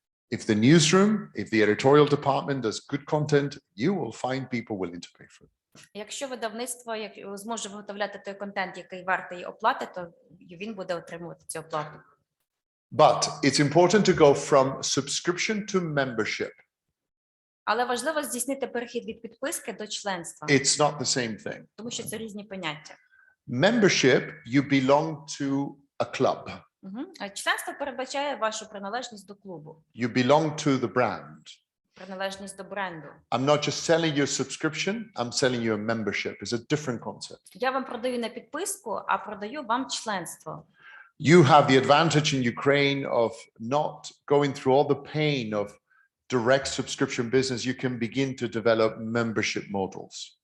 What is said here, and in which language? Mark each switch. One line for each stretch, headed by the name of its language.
English: If the newsroom, if the editorial department does good content, you will find people willing to pay for it.
Ukrainian: Якщо видавництво зможе виготовляти той контент, який вартий оплати, то він буде отримувати цю оплату.
English: But it's important to go from subscription to membership.
Ukrainian: Але важливо здійснити перехід від підписки до членства.
English: It's not the same thing.
Ukrainian: Тому що це різні поняття.
English: Membership, you belong to a club.
Ukrainian: Членство передбачає вашу приналежність до клубу.
English: You belong to the brand.
Ukrainian: Приналежність до бренду.
English: I'm not just selling you a subscription, I'm selling you a membership. It's a different concept.
Ukrainian: Я вам продаю не підписку, а продаю вам членство.
English: You have the advantage in Ukraine of not going through all the pain of direct subscription business. You can begin to develop membership models.